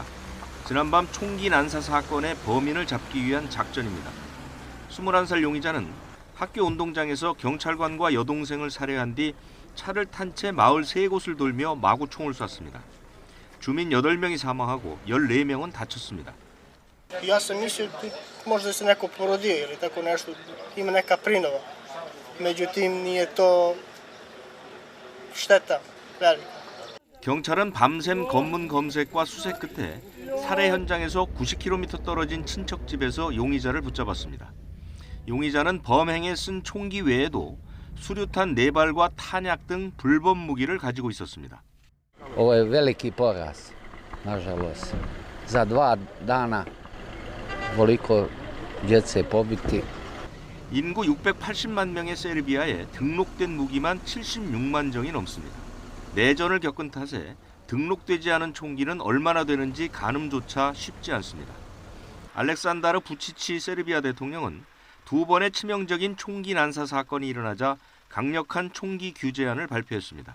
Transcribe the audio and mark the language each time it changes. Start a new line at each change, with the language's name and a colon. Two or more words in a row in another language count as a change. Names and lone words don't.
Korean: 지난밤 총기 난사 사건의 범인을 잡기 위한 작전입니다. 21살 용의자는 학교 운동장에서 경찰관과 여동생을 살해한 뒤 차를 탄 채 마을 3곳을 돌며 마구 총을 쐈습니다. 주민 8명이 사망하고 14명은 다쳤습니다.
Serbian: Ja sam mislio možda se neko porodio ili tako nešto, ima neka prinova. Međutim nije to šteta velika.
Korean: 경찰은 밤샘 검문 검색과 수색 끝에 살해 현장에서 90km 떨어진 친척 집에서 용의자를 붙잡았습니다. 용의자는 범행에 쓴 총기 외에도 수류탄 4발과 탄약 등 불법 무기를 가지고 있었습니다.
Serbian: Ovo je veliki poraz, nažalost. Za 2 dana ovoliko djece pobiti.
Korean: 인구 680만 명의 세르비아에 등록된 무기만 76만 정이 넘습니다. 내전을 겪은 탓에 등록되지 않은 총기는 얼마나 되는지 가늠조차 쉽지 않습니다. 알렉산다르 부치치 세르비아 대통령은 2번의 치명적인 총기 난사 사건이 일어나자 강력한 총기 규제안을 발표했습니다.